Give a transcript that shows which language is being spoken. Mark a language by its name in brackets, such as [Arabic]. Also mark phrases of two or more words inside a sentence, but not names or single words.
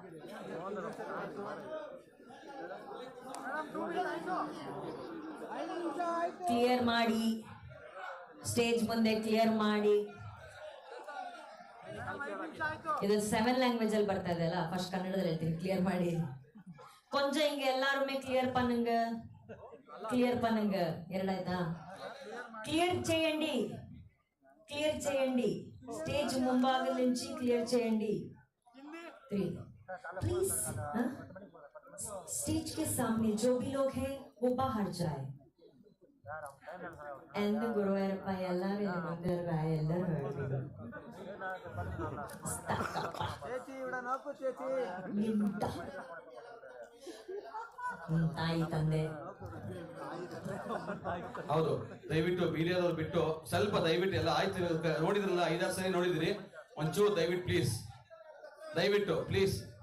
[Kannada] ಕ್ಲಿಯರ್ ಮಾಡಿ ಸ್ಟೇಜ್ ಮುಂದೆ ಕ್ಲಿಯರ್ ಮಾಡಿ ಇದು 7 ಲ್ಯಾಂಗ್ವೇಜ್ ಅಲ್ಲಿ ಬರ್ತಾ ಇದೆ ಅಲ್ಲ ಫಸ್ಟ್ ಕನ್ನಡದಲ್ಲಿ ಹೇಳ್ತೀನಿ ಕ್ಲಿಯರ್ ಮಾಡಿ ಕೊಂಚ ಹಿಂಗೆ [Tamil] எல்லாருமே clear பண்ணுங்க [Kannada] ಎರಡಾಯ್ತಾ క్లియర్ [Telugu] చేయండి స్టేజ్ ముంబాగల నుంచి క్లియర్ చేయండి [Hindi] 3 प्लीज स्टेज के सामने जो भी लोग हैं वो बाहर जाए and [Kannada] ಗುರುವಾರಪ್ಪ ಎಲ್ಲರೂ ತಾಯಿ ತಂದೆ ಹೌದು ದಯವಿಟ್ಟು ಮೀಡಿಯಾದವ್ರು ಬಿಟ್ಟು ಸ್ವಲ್ಪ ದಯವಿಟ್ಟು ಎಲ್ಲ ಆಯ್ತು ನೋಡಿದ್ರಲ್ಲ 5-6 ಸರಿ ನೋಡಿದ್ರಿ ಒಂಚೂರು ದಯವಿಟ್ಟು ಪ್ಲೀಸ್